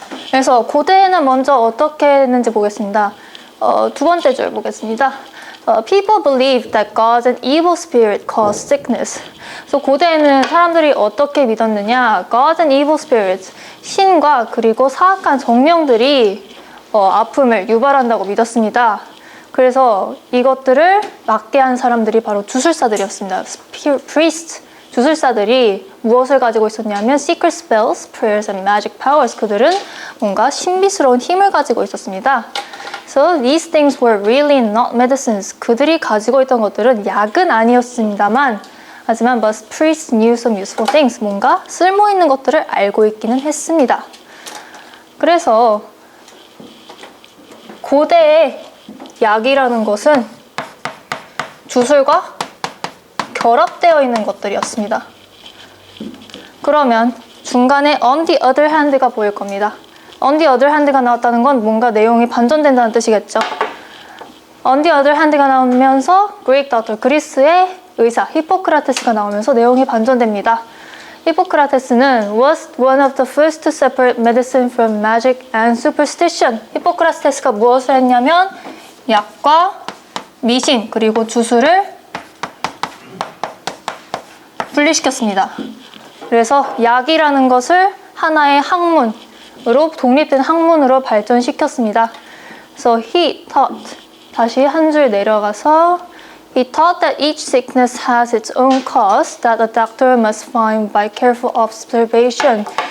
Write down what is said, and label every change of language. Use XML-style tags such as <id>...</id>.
<ko>그래서 고대에는 먼저 어떻게 했는지 보겠습니다. 두 번째 줄 보겠습니다.</ko> <en>People believed that gods and evil spirit caused sickness.</en> <ko>그래서 고대에는 사람들이 어떻게 믿었느냐?</ko> <en>Gods and evil spirits,</en> <ko>신과 그리고 사악한 정령들이 아픔을 유발한다고 믿었습니다. 그래서 이것들을 막게 한 사람들이 바로 주술사들이었습니다.</ko> <en>Priest,</en> <ko>주술사들이 무엇을 가지고 있었냐면</ko> <en>secret spells, prayers, and magic powers.</en> <ko>그들은 뭔가 신비스러운 힘을 가지고 있었습니다.</ko> <en>So these things were really not medicines.</en> <ko>그들이 가지고 있던 것들은 약은 아니었습니다만 하지만</ko> <en>but priests knew some useful things.</en> <ko>뭔가 쓸모있는 것들을 알고 있기는 했습니다. 그래서 고대의 약이라는 것은 주술과 결합되어 있는 것들이었습니다. 그러면 중간에</ko> <en>on the other hand</en> <ko>가 보일 겁니다.</ko> <en>on the other hand</en> <ko>가 나왔다는 건 뭔가 내용이 반전된다는 뜻이겠죠.</ko> <en>on the other hand</en> <ko>가 나오면서 Greek doctor, 그리스의 의사 히포크라테스가 나오면서 내용이 반전됩니다.</ko> <en>히포크라테스는 was one of the first to separate medicine from magic and superstition.</en> <ko>히포크라테스가 무엇을 했냐면 약과 미신 그리고 주술을 분리시켰습니다. 그래서 약이라는 것을 하나의 학문으로 독립된 학문으로 발전시켰습니다.</ko> <en>So he taught,</en> <ko>다시 한 줄 내려가서</ko> <en>he taught that each sickness has its own cause that a doctor must find by careful observation.</en>